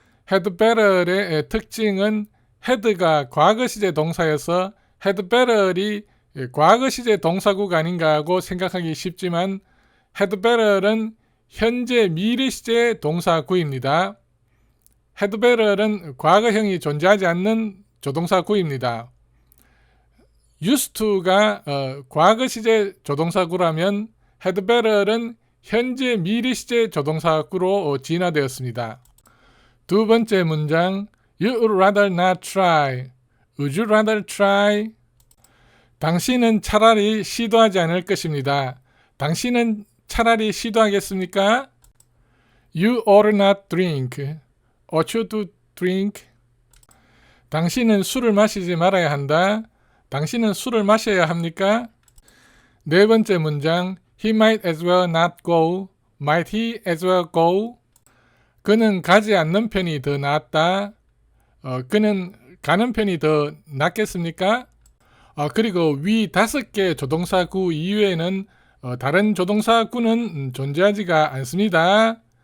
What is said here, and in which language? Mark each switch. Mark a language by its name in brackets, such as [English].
[Korean] had better의 특징은 had가 과거 시제 동사여서 had better이 과거 시제 동사구가 아닌가 하고 생각하기 쉽지만 had better은 현재 미래 시제 동사구입니다. had better은 과거형이 존재하지 않는 조동사구입니다. used to가 과거 시제 조동사구라면 had better은 현재 미래 시제 조동사구로 진화되었습니다. 두 번째 문장 [English] You would rather not try. Would you rather try? [Korean] 당신은 차라리 시도하지 않을 것입니다. 당신은 차라리 시도하겠습니까? [English] You ought not drink. Ought you to drink? [Korean] 당신은 술을 마시지 말아야 한다. 당신은 술을 마셔야 합니까? 네 번째 문장 [English] He might as well not go. Might he as well go? [Korean] 그는 가지 않는 편이 더 낫다. 그는 가는 편이 더 낫겠습니까? 그리고 위 5개 조동사구 이외에는 다른 조동사구는 존재하지가 않습니다.